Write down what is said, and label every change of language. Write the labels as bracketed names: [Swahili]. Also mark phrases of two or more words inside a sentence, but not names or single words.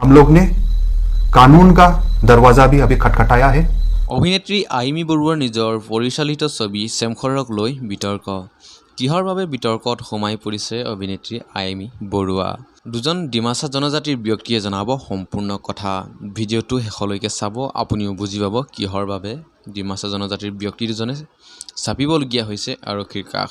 [Hindi] हम लोग ने कानून का दरवाजा भी अभी खटखटाया है। [Assamese] অভিনেত্ৰী আইমি বৰুৱাৰ নিজৰ পৰিচালিত ছবি চেমখৰক লৈ বিতৰ্ক। কিহৰ বাবে বিতৰ্কত সোমাই পৰিছে অভিনেত্ৰী আইমি বৰুৱা? দুজন ডিমাছা জনজাতিৰ ব্যক্তিয়ে জনাব সম্পূৰ্ণ কথা। ভিডিঅ'টো শেষলৈকে চাব, আপুনিও বুজি পাব কিহৰ বাবে ডিমাছা জনজাতিৰ ব্যক্তি দুজনে চাপিবলগীয়া হৈছে আৰক্ষীৰ কাষ।